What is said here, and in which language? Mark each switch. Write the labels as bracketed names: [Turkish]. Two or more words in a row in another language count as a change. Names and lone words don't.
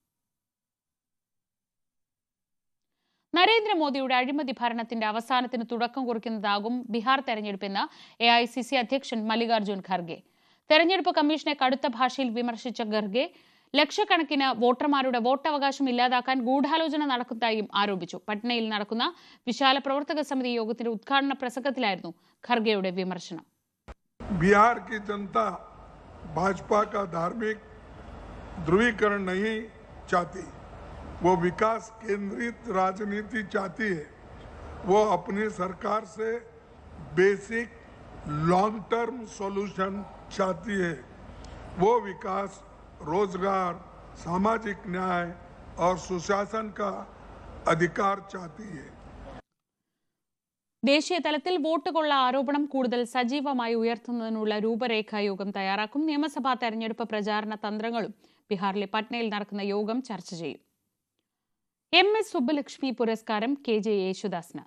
[Malayalam] നരേന്ദ്രമോദിയുടെ അഴിമതി ഭരണത്തിന്റെ അവസാനത്തിന് തുടക്കം കുറിക്കുന്നതാകും ബീഹാർ തെരഞ്ഞെടുപ്പെന്ന് AICC അധ്യക്ഷൻ മല്ലികാർജ്ജുൻ ഖർഗെ. തെരഞ്ഞെടുപ്പ് കമ്മീഷനെ കടുത്ത ഭാഷയിൽ വിമർശിച്ച ഖർഗെ ലക്ഷക്കണക്കിന് വോട്ടർമാരുടെ വോട്ടവകാശം ഇല്ലാതാക്കാൻ ഗൂഢാലോചന നടക്കുന്നതായും ആരോപിച്ചു. പട്നയിൽ നടക്കുന്ന വിശാല പ്രവർത്തക സമിതി യോഗത്തിന്റെ ഉദ്ഘാടന പ്രസംഗത്തിലായിരുന്നു ഖർഗെയുടെ വിമർശനം. [Hindi] बिहार की जनता भाजपा का धार्मिक ध्रुवीकरण नहीं चाहती, वो विकास केंद्रित राजनीति चाहती है. वो अपनी सरकार से [English] basic long term solution [Hindi] चाहती है. वो विकास, रोजगार, सामाजिक न्याय और सुशासन का अधिकार चाहती है. [Malayalam] ദേശീയ തലത്തിൽ വോട്ട് കൊള്ള ആരോപണം കൂടുതൽ സജീവമായി ഉയർത്തുന്നതിനുള്ള രൂപരേഖാ യോഗം തയ്യാറാക്കും. നിയമസഭാ തെരഞ്ഞെടുപ്പ് പ്രചാരണ തന്ത്രങ്ങളും ബീഹാറിലെ പട്നയിൽ നടക്കുന്ന യോഗം ചർച്ച ചെയ്യും. MS സുബ്ബലക്ഷ്മി പുരസ്കാരം KJ യേശുദാസിന്.